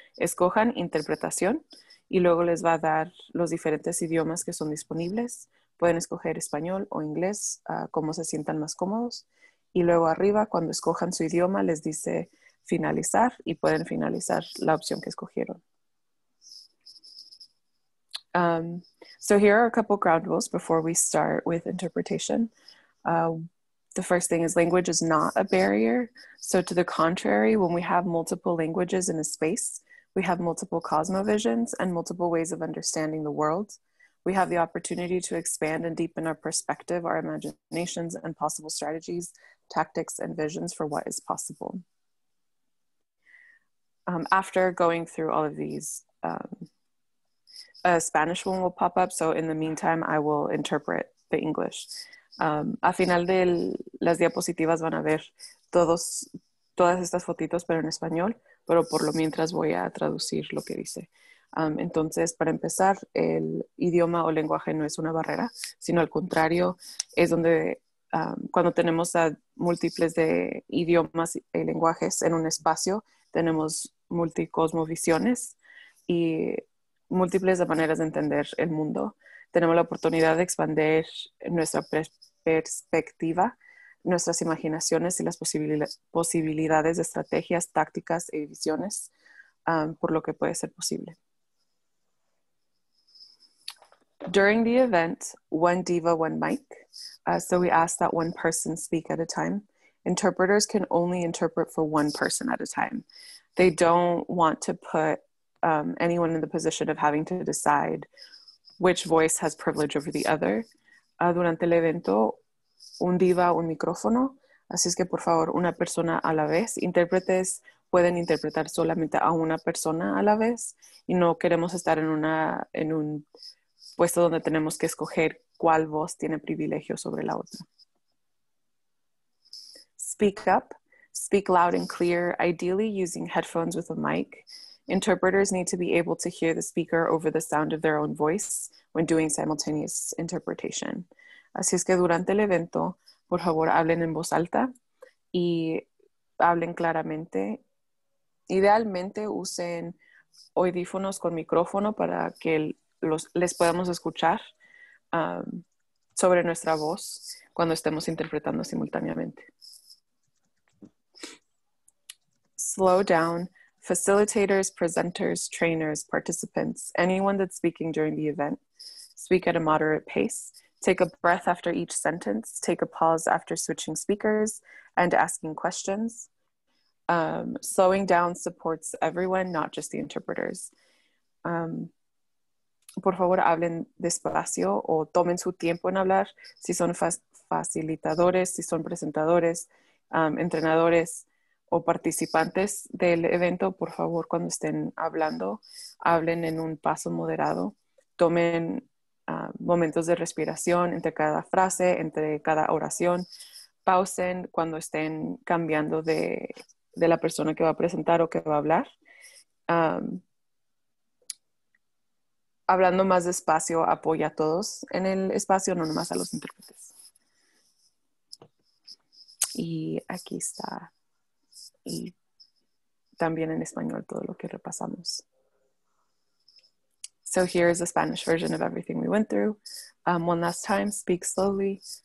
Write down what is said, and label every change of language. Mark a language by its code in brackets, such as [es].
[es] Escojan interpretación y luego les va a dar los diferentes idiomas que son disponibles. Pueden escoger español o inglés, como se sientan más cómodos. Y luego arriba, cuando escojan su idioma, les dice finalizar y pueden finalizar la opción que escogieron. [en] So here are a couple ground rules before we start with interpretation. The first thing is language is not a barrier. So to the contrary, when we have multiple languages in a space, we have multiple cosmovisions and multiple ways of understanding the world. We have the opportunity to expand and deepen our perspective, our imaginations, and possible strategies, tactics, and visions for what is possible. After going through all of these, a Spanish one will pop up. So in the meantime, I will interpret the English. [es] A final de las diapositivas van a ver todas estas fotitos, pero en español, pero por lo mientras voy a traducir lo que dice. Entonces, para empezar, el idioma o lenguaje no es una barrera, sino al contrario, es donde cuando tenemos múltiples de idiomas y lenguajes en un espacio, tenemos multicosmovisiones y múltiples maneras de entender el mundo. Tenemos la oportunidad de expandir nuestra perspectiva, nuestras imaginaciones y las posibilidades de estrategias, tácticas y visiones por lo que puede ser posible. [en] During the event, one diva, one mic. So we ask that one person speak at a time. Interpreters can only interpret for one person at a time. They don't want to put anyone in the position of having to decide which voice has privilege over the other. [es] Durante el evento, un diva, un micrófono. Así es que, por favor, una persona a la vez. Intérpretes pueden interpretar solamente a una persona a la vez y no queremos estar en un puesto donde tenemos que escoger cuál voz tiene privilegio sobre la otra. [en] Speak up. Speak loud and clear, ideally using headphones with a mic. Interpreters need to be able to hear the speaker over the sound of their own voice when doing simultaneous interpretation. [es] Así es que durante el evento, por favor, hablen en voz alta y hablen claramente. Idealmente usen audífonos con micrófono para que les podamos escuchar sobre nuestra voz cuando estemos interpretando simultáneamente. [en] Slow down, facilitators, presenters, trainers, participants, anyone that's speaking during the event, speak at a moderate pace, take a breath after each sentence, take a pause after switching speakers and asking questions. Slowing down supports everyone, not just the interpreters. [es] Por favor, hablen despacio o tomen su tiempo en hablar. Si son facilitadores, si son presentadores, entrenadores o participantes del evento, por favor, cuando estén hablando, hablen en un paso moderado. Tomen momentos de respiración entre cada frase, entre cada oración. Pausen cuando estén cambiando de la persona que va a presentar o que va a hablar. Hablando más despacio apoya a todos en el espacio, no nomás a los intérpretes. Y aquí está. Y también en español todo lo que repasamos. [en] So here is the Spanish version of everything we went through. One last time, speak slowly.